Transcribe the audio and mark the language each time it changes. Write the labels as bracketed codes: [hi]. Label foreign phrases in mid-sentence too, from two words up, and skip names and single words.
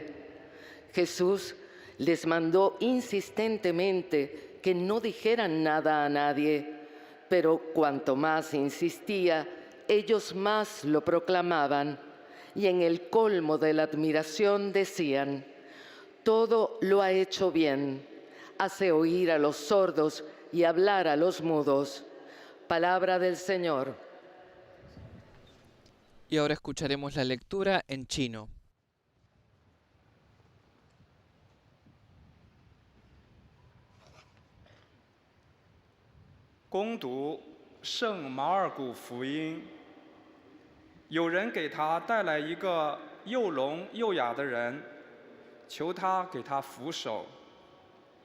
[es] Jesús les mandó insistentemente que no dijeran nada a nadie, pero cuanto más insistía, ellos más lo proclamaban, y en el colmo de la admiración decían, todo lo ha hecho bien, hace oír a los sordos y hablar a los mudos. Palabra del Señor. Y ahora escucharemos la lectura en chino. [zh] 攻读圣马尔谷福音，有人给他带来一个又聋又哑的人，求他给他扶手。